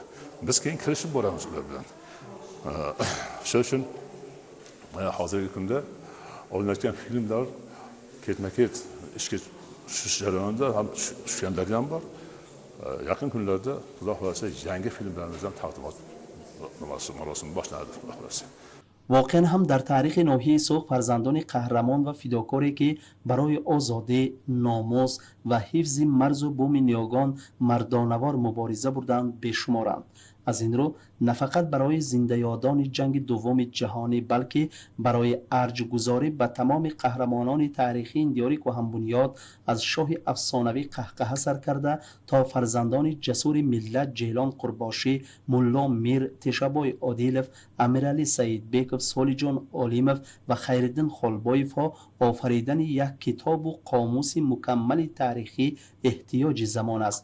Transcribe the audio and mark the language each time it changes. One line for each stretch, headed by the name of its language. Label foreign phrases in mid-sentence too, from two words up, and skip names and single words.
Uzbek: Biz keyin kirishib boramiz ular bilan. Shuning uchun hozirgi kunda olinayotgan filmlar ketma-ket ishga tushish jarayonida ham tushganlar ham bor. Yaqin kunlarda Xudo xolasa yangi filmlarimizdan taqdimot marosimi boshlanadi, Xudo xolasa.
Tajik: واقعا هم در تاریخ ناحیه سوخ فرزندان قهرمان و فداکاری که برای آزادی، ناموس و حفظ مرز و بوم نیاگان مردانوار مبارزه بردند بشمارند. از این رو نه فقط برای زنده یادان جنگ دوم جهانی بلکه برای ارجگذاری به تمام قهرمانان تاریخی این دیار کهن بنیاد از شاه افسانوی قهقه سر کرده تا فرزندان جسور ملت جیلان قرباشی، ملا میر، تشابای عادیلف، امیرعلی سعیدبیکov، سالیجان علیمov و خیرالدین خالبایف ها آفریدن یک کتاب و قاموس مکمل تاریخی احتیاج زمان است.